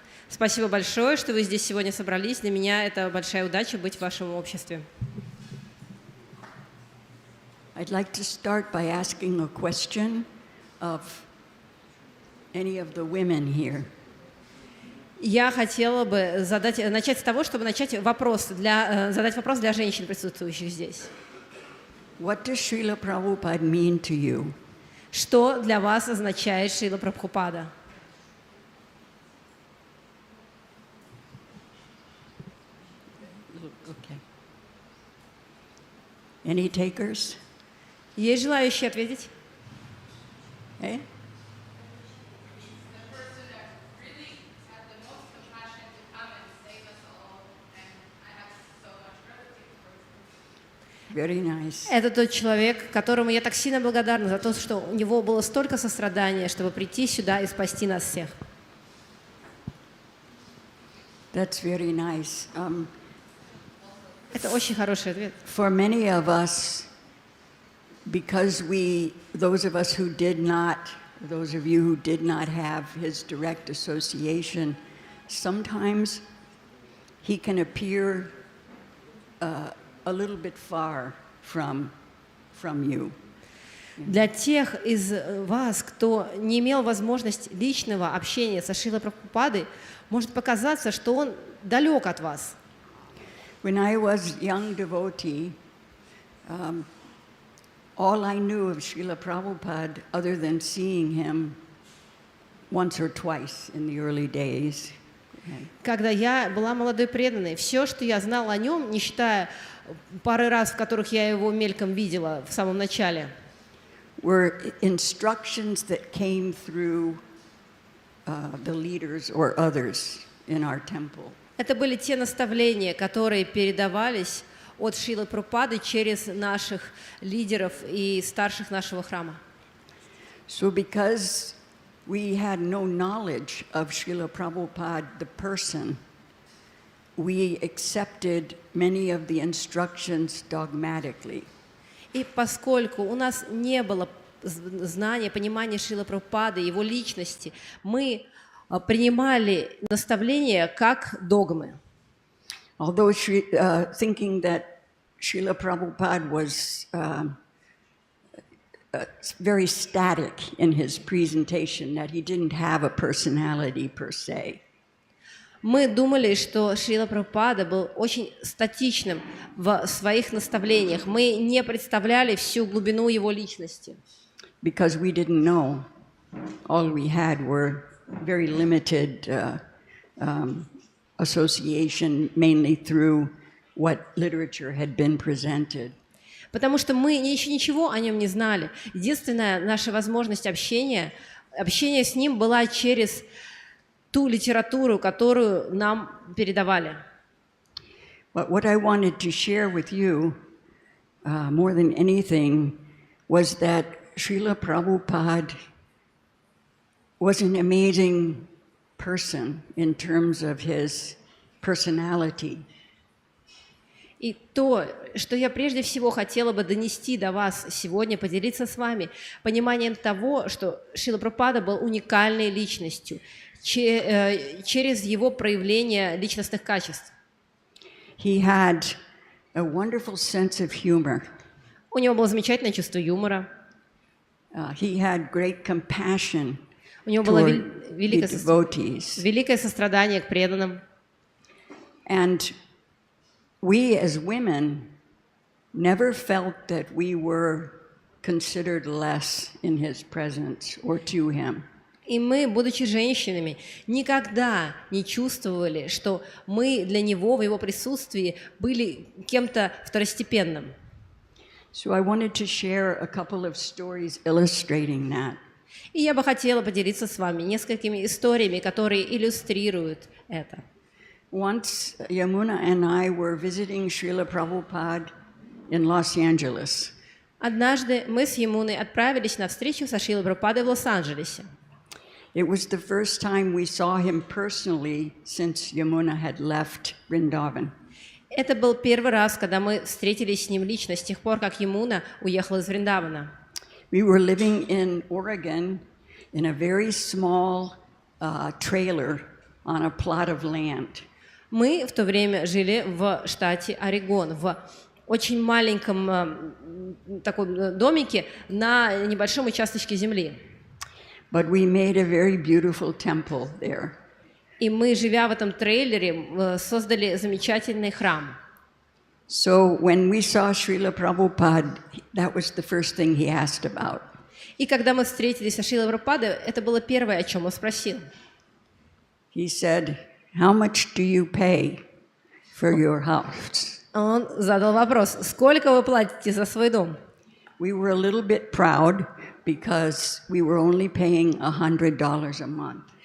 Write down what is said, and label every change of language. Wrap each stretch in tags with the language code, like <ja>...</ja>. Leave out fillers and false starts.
<ru>Спасибо большое, что вы здесь сегодня собрались. Для меня это большая удача быть в вашем обществе.</ru> <en>I'd like to start by asking a question of any of the women here.</en> <ru>Я хотела бы начать с того, чтобы задать вопрос для женщин, присутствующих здесь.</ru> <en>What does Srila Prabhupada mean to you?</en> <ru>Что для вас означает Шрила Прабхупада?</ru> <en>Okay. Any takers?</en> <ru>Есть желающие ответить? Eh?</ru> <en>Very nice.</en> <ru>Это тот человек, которому я так сильно благодарна за то, что у него было столько сострадания, чтобы прийти сюда и спасти нас всех.</ru> <en>That's very nice.</en> <ru>Это очень хороший ответ.</ru> <en>For many of us, because those of you who did not have his direct association, sometimes he can appear a little bit far from you.</en> <ru>Для тех из вас, кто не имел возможности личного общения со Шрилой Прабхупадой, может показаться, что он далек от вас.</ru> <en>When I was a young devotee, all I knew of Srila Prabhupada, other than seeing him once or twice in the early days.</en> <ru>Когда я была молодой преданной, все, что я знала о нем, не считая пары раз, в которых я его мельком видела в самом начале,</ru> <en>were instructions that came through the leaders or others in our temple.</en> <ru>это были те наставления, которые передавались от Шрилы Прабхупады через наших лидеров и старших нашего храма.</ru> <en>So because we had no knowledge of Srila Prabhupada, the person, we accepted many of the instructions dogmatically.</en> <ru>И поскольку у нас не было знания, понимания Шрилы Прабхупады, его личности, мы принимали наставления как догмы.</ru> <en>Although thinking that Srila Prabhupada was very static in his presentation, that he didn't have a personality per se.</en> <ru>Мы думали, что Шрила Прабхупада был очень статичным в своих наставлениях. Мы не представляли всю глубину его личности.</ru> <en>Because we didn't know. All we had were very limited association, mainly through what literature had been presented.</en> <ru>Потому что мы еще ничего о нем не знали. Единственная наша возможность общения с ним была через ту литературу, которую нам передавали.</ru> <en>But what I wanted to share with you, more than anything, was that Srila Prabhupada was an amazing person in terms of his personality.</en> <ru>И то, что я прежде всего хотела бы донести до вас сегодня, поделиться с вами, пониманием того, что Шрила Прабхупада был уникальной личностью через его проявление личностных качеств.</ru> <en>He had a wonderful sense of humor.</en> <ru>У него было замечательное чувство юмора.</ru> <en>He had great compassion</en> <ru>У него было</ru> <en>toward the devotees.</en> <ru>великое сострадание к преданным.</ru> <en>And we as women never felt that we were considered less in his presence or to him.</en> <ru>И мы, будучи женщинами, никогда не чувствовали, что мы для него в его присутствии были кем-то второстепенным.</ru> <en>So I wanted to share a couple of stories illustrating that.</en> <ru>И я бы хотела поделиться с вами несколькими историями, которые иллюстрируют это.</ru> <en>Once Yamuna and I were visiting Srila Prabhupada in Los Angeles.</en> <ru>Однажды мы с Ямуной отправились на встречу со Шрилой Прабхупадой в Лос-Анджелесе.</ru> <en>It was the first time we saw him personally since Yamuna had left Vrindavan.</en> <ru>Это был первый раз, когда мы встретились с ним лично, с тех пор, как Ямуна уехала из Вриндавана.</ru> <en>We were living in Oregon in a very small trailer on a plot of land.</en> <ru>Мы в то время жили в штате Орегон, в очень маленьком таком домике на небольшом участочке земли.</ru> <en>But we made a very beautiful temple there.</en> <ru>И мы, живя в этом трейлере, создали замечательный храм.</ru> <en>So when we saw Srila Prabhupada, that was the first thing he asked about.</en> <ru>И когда мы встретились со Шрилой Прабхупадой, это было первое, о чем он спросил.</ru> <en>He said, "How much do you pay for your house?"</en> <ru>Он задал вопрос: сколько вы платите за свой дом?</ru> <en>We were a little bit proud because we were only paying $100 a month.</en>